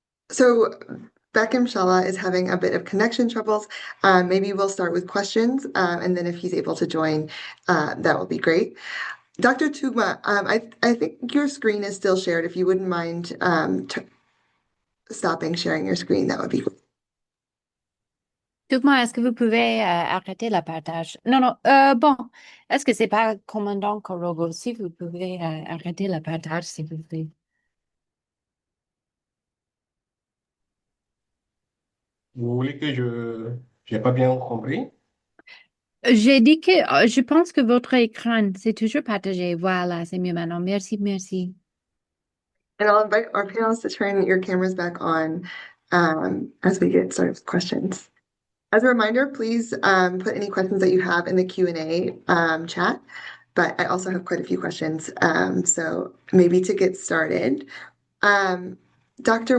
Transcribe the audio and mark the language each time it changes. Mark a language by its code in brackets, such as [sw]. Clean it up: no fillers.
[en] So Beckham Shala is having a bit of connection troubles. Maybe we'll start with questions, and then if he's able to join, that will be great. Dr. Tugma, I think your screen is still shared. If you wouldn't mind stopping sharing your screen, that would be great. [fr] Tugma, est-ce que vous pouvez arrêter le partage? Non, bon, est-ce que c'est pas commandant Korogo? Si vous pouvez arrêter le partage, s'il vous plaît. Vous voulez que j'ai pas bien compris? J'ai dit que je pense que votre écran, c'est toujours partagé. Voilà, c'est mieux maintenant. Merci, merci. [en] And I'll invite our panelists to turn your cameras back on as we get started with questions. As a reminder, please put any questions that you have in the Q&A chat, but I also have quite a few questions. So maybe to get started, Dr.